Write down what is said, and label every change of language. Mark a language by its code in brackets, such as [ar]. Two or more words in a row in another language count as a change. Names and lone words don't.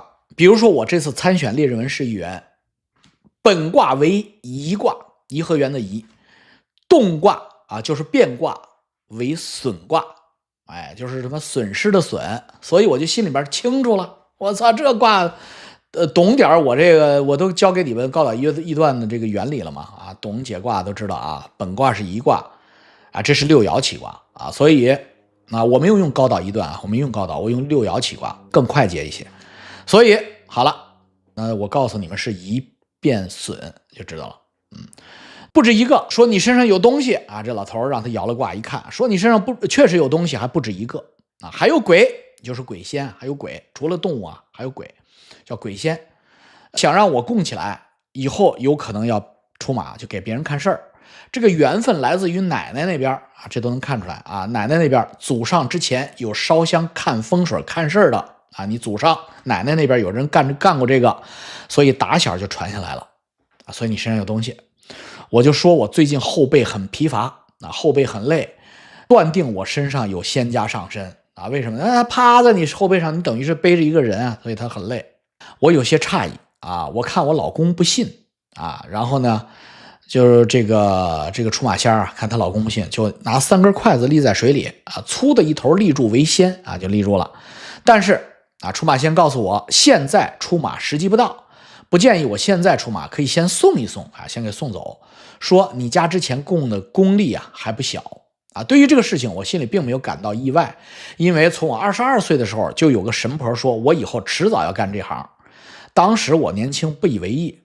[zh] 比如說我這次參選列治文市議員，本卦為頤卦，頤和園的頤，動卦啊就是變卦為損卦，哎，就是什麼損失的損，所以我就心裡邊清楚了。我操，這卦懂點我這個我都教給你們高岛易斷的這個原理了嘛啊，懂解卦都知道啊，本卦是頤卦啊，這是六爻起卦啊，所以我没有用高岛易斷啊，我没用高岛，我用六爻起卦更快捷一些。所以好了，我告訴你们是頤变损就知道了。不止一個說你身上有東西啊，這老頭讓他搖了卦一看，說你身上確實有東西，還不止一個啊，還有鬼，就是鬼仙，還有鬼，除了動物啊，還有鬼，叫鬼仙，想讓我供起來，以後有可能要出馬，就給別人看事兒。這個緣分來自於奶奶那邊啊，這都能看出來啊。奶奶那邊祖上之前有燒香看風水看事兒的啊，你祖上奶奶那邊有人幹過這個，所以打小就傳下來了啊。所以你身上有東西，我就說我最近後背很疲乏啊，後背很累，斷定我身上有仙家上身啊。為什麼？他趴在你後背上，你等於是背着一個人啊，所以他很累。我有些诧異啊，我看我老公不信啊，然後呢，就是這個出馬仙啊，看她老公不信，就拿3根筷子立在水裡啊，粗的一頭立住為先啊，就立住了。但是啊，出馬仙告訴我，現在出馬時機不到，不建議我現在出马，可以先送一送啊，先給送走。說你家之前供的功力啊還不小啊。对於這個事情，我心裡並沒有感到意外，因為從我22歲的時候就有個神婆說我以後遲早要幹這行，當時我年輕不以為意。